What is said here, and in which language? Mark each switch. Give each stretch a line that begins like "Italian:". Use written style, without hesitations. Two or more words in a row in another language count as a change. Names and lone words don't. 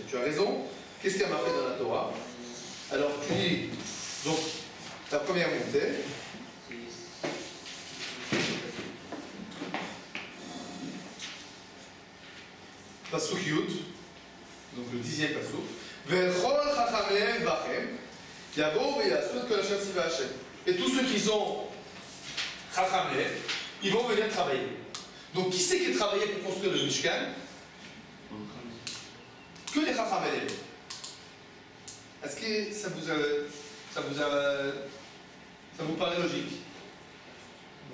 French: Tu as raison. Qu'est-ce qu'il y a marqué dans la Torah? Alors, tu dis, donc, ta première montée.
Hebrew: פסוק י,
French: donc le 10e pasuk.
Hebrew: וכל חכם לב בכם יבאו ויעשו את כל אשר צוה השם.
French: Et tous ceux qui sont
Hebrew: חכם לב,
French: ils vont venir travailler. Donc qui c'est qui a travaillé pour construire le Mishkan? Que les
Hebrew: חכם לב.
French: Est-ce que ça vous paraît logique?